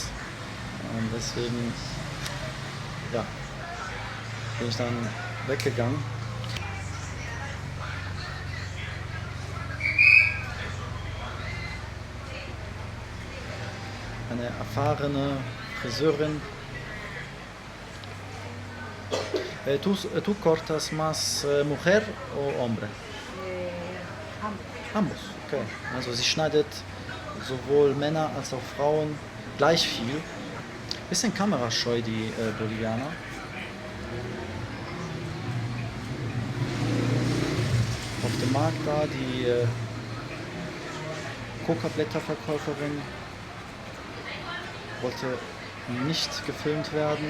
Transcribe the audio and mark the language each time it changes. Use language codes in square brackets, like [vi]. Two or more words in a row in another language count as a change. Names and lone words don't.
[de] Und deswegen ja, bin ich dann weggegangen. Eine erfahrene Friseurin. [es] ¿Tú cortas más mujer o hombre? Ambos. Okay. [de] Also sie schneidet sowohl Männer als auch Frauen gleich viel. Bisschen kamerascheu, die Bolivianer. Auf dem Markt da die Coca-Blätterverkäuferin wollte nicht gefilmt werden.